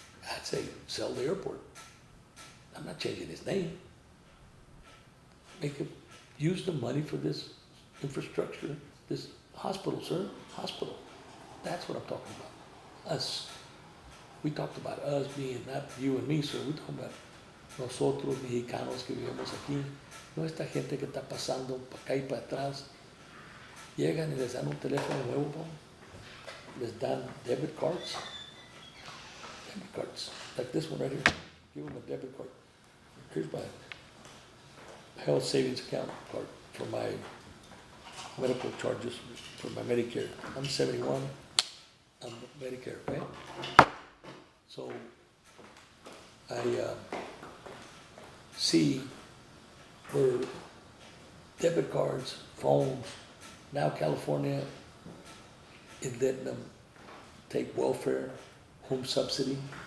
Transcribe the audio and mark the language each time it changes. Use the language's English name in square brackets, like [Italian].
[English] I'd say sell the airport. I'm not changing his name. Use the money for this infrastructure, this hospital, sir, hospital. That's what I'm talking about. Us. We talked about us being not you and me, sir. We're talking about [Spanish] nosotros mexicanos que vivimos aquí, no esta gente que está pasando para acá y para atrás, llegan y les dan un teléfono nuevo, les dan debit cards, [English] like this one right here. Give them a debit card. Here's my health savings account card for my medical charges for my Medicare. I'm 71, I'm Medicare, right? So I see where debit cards, phones, now California is letting them take welfare, home subsidy.